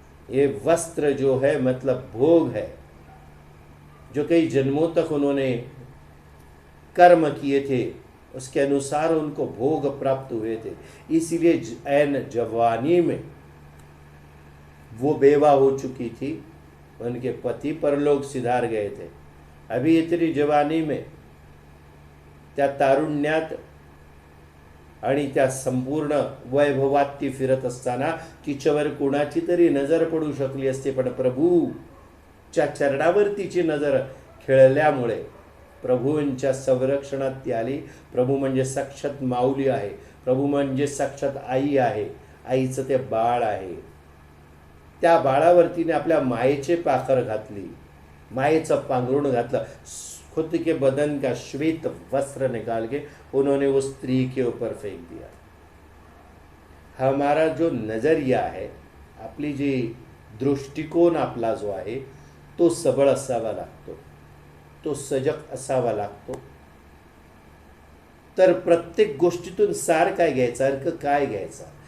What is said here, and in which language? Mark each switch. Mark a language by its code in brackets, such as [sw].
[hi] ये वस्त्र जो है मतलब भोग है, जो कई जन्मों तक उन्होंने कर्म किए थे, उसके अनुसार उनको भोग प्राप्त हुए थे. इसीलिए ऐन जवानी में वो बेवा हो चुकी थी. उनके पति परलोक सिधार गए थे. अभी इतनी जवानी में [mr] त्या तारुण्यात आणि त्या संपूर्ण वैभवात ती फिरत असताना तिच्यावर कोणाची तरी नजर पडू शकली असते, पण प्रभूच्या चरणावर तिची नजर खेळल्यामुळे प्रभूंच्या संरक्षणात ती आली. प्रभू म्हणजे साक्षात माऊली आहे. प्रभू म्हणजे साक्षात आई आहे. आईचं ते बाळ आहे. त्या बाळावर तिने आपल्या मायेचे पाखर घातली, मायेचं पांघरुण घातलं. [hi] खुद के बदन का श्वेत वस्त्र निकाल के उन्होंने उस स्त्री के ऊपर फेंक दिया. हमारा जो नजरिया है, [mr] आपली जी दृष्टिकोन आपला जो आहे तो सबळ असावा लागतो, तो सजग असावा लागतो. तर प्रत्येक गोष्टीतून सार काय घ्यायचा, अर्थ काय घ्यायचा.